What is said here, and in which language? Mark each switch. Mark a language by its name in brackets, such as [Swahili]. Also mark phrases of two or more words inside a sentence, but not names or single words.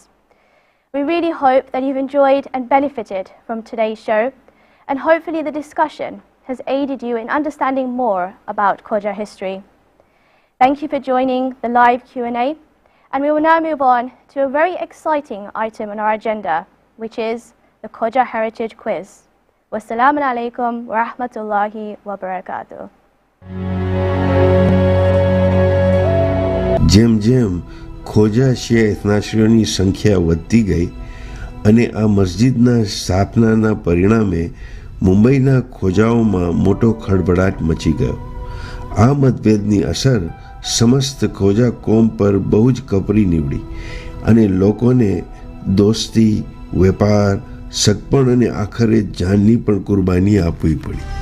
[English] We really hope that you've enjoyed and benefited from today's show, and hopefully the discussion has aided you in understanding more about Khoja history. Thank you for joining the live Q&A, and we will now move on to a very exciting item on our agenda, which is the Khoja Heritage Quiz. [Arabic] والسلام عليكم ورحمة الله وبركاته. [Gujarati] જેમ જેમ ખોજા શિયા એથનાશીઓની સંખ્યા વધતી ગઈ અને આ મસ્જિદના સ્થાપનાના પરિણામે મુંબઈના ખોજાઓમાં મોટો ખળભળાટ મચી ગયો. આ મતભેદની અસર સમસ્ત ખોજા કોમ પર બહુ જ કપરી નીવડી અને લોકોને દોસ્તી, વેપાર, સગપણ અને આખરે જાનની પણ કુરબાની આપવી પડી.